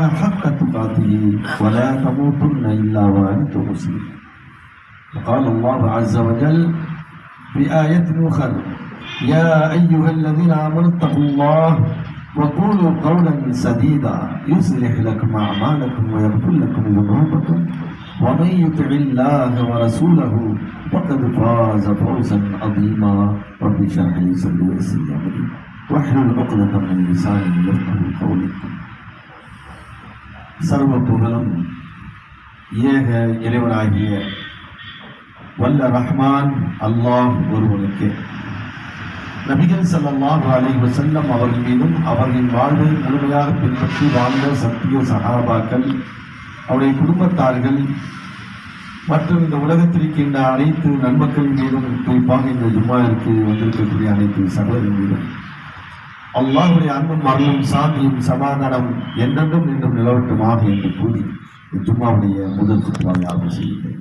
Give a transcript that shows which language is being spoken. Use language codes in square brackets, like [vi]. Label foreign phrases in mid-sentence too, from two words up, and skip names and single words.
[ar] حق تقاته ولا تموتن إلا وأنتم مسلمون وقال الله عز وجل في آية أخرى يا أيها الذين آمنوا اتقوا الله وقولوا قولا سديدا يصلح لكم أعمالكم ويغفر لكم ذنوبكم ومن يطع الله ورسوله فقد فاز فوزا عظيما رب اشرح لي صدري ويسر لي أمري واحلل عقدة من لساني يفقهوا قولي. [ta] சர்வ புகழும் ஏக இறைவனாகிய வல்ல ரஹ்மான் அல்லாஹ் ஒருவனுக்கு, நபிகள் [ar] صلى الله عليه وسلم [ta] அவர்கள் மீதும் அவர்களின் வாழ்வை முழுமையாக பின்பற்றி வாழ்ந்த சத்திய சஹாபாக்கள், அவருடைய குடும்பத்தார்கள் மற்றும் இந்த உலகத்தில் இருக்கின்ற அனைத்து நன்மக்களின் மீதும், குறிப்பாக இந்த ஜும்மாவிற்கு வந்திருக்கக்கூடிய அனைத்து சகோதரர்கள் மீதும் அல்லாஹ்வுடைய அன்பும் அருளும் சாந்தியும் சமாதானம் என்றென்றும் நின்றும் நிலவட்டுமாக என்று கூறி ஜும்மாவுடைய முதல் குத்துபாவை ஆரம்பம் செய்கிறேன்.